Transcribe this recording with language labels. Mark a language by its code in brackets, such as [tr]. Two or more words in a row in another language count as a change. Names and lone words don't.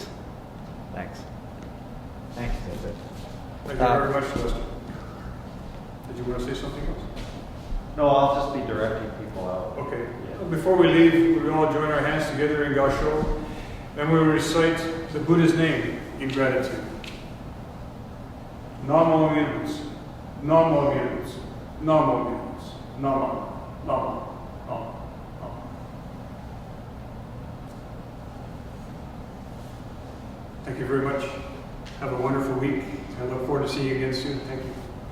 [en] Thanks. Thanks, David. Thank you very much, Lester. Did you want to say something else? No, I'll just be directing people out. Okay. Yeah. Before we leave, we all join our hands together in Gassho, and we recite the Buddha's name in gratitude. [ja] Namo Mins, Namo Mins, Namo Mins, Namo, Namo, Namo. [en] Thank you very much. Have a wonderful week. I look forward to seeing you again soon. Thank you.